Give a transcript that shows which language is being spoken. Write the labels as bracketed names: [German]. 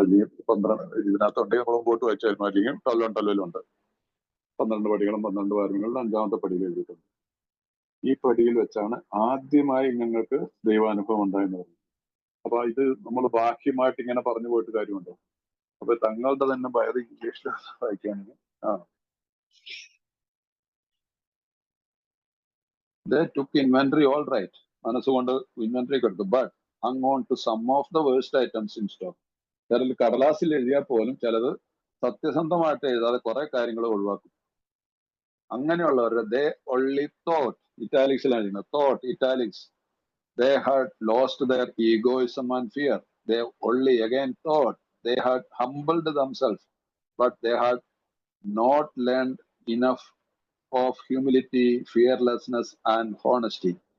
[Malayalam] അല്ലെങ്കിൽ 12 ഇതിനകത്തുണ്ടെങ്കിൽ നമ്മൾ മുമ്പോട്ട് വായിച്ചായിരുന്നു, അല്ലെങ്കിൽ ടല്ലുണ്ട് 12 പടികളും 12 പാരമ്പര്യങ്ങളും 5ാമത്തെ പടിയിൽ എഴുതിയിട്ടുണ്ട്. ഈ പടിയിൽ വെച്ചാണ് ആദ്യമായി ഞങ്ങൾക്ക് ദൈവാനുഭവം ഉണ്ടായെന്ന് പറഞ്ഞു. അപ്പൊ ഇത് നമ്മൾ ബാഹ്യമായിട്ട് ഇങ്ങനെ പറഞ്ഞു പോയിട്ട് കാര്യമുണ്ടോ? അപ്പൊ തങ്ങളുടെ തന്നെ ബൈബിൾ ഇംഗ്ലീഷിൽ വായിക്കുകയാണെങ്കിൽ [English] they took inventory all right, [Malayalam] മനസ്സുകൊണ്ട് ഇൻവെന്ററി ഒക്കെ എടുത്തു, but [English] hung on to some of the worst items in stock. [Malayalam] ചിലർ കടലാസിൽ എഴുതിയാൽ പോലും ചിലത് സത്യസന്ധമായിട്ട് എഴുതാതെ കുറെ കാര്യങ്ങൾ ഒഴിവാക്കും. അങ്ങനെയുള്ളവരുടെ ദേ [English] only thought, [Malayalam] ഇറ്റാലിക്സിലാണ് [English] thought italics, they had lost their egoism and fear. They only again thought they had humbled themselves, but they had not learned enough of humility, fearlessness, and honesty.